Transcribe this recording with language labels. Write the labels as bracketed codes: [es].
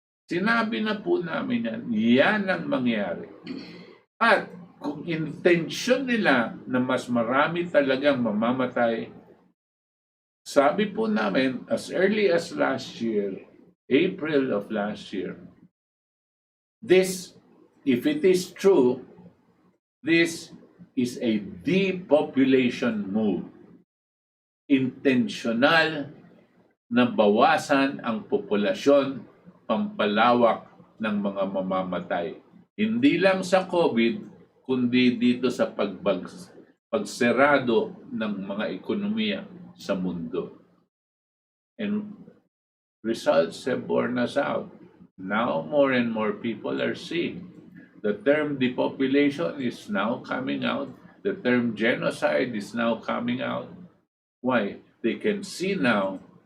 [tl] Sinabi na po namin yan ang mangyari. At kung intensyon nila na mas marami talagang mamamatay, sabi po namin, [en] as early as last year, April of last year, this, if it is true, this is a depopulation move. [tl] Intentional na bawasan ang populasyon, pampalawak ng mga mamamatay. Hindi lang sa COVID, kundi dito sa pagserado ng mga ekonomiya sa mundo. [en] And results have borne us out. Now more and more people are seeing. The term depopulation is now coming out. The term genocide is now coming out. Why? They can see now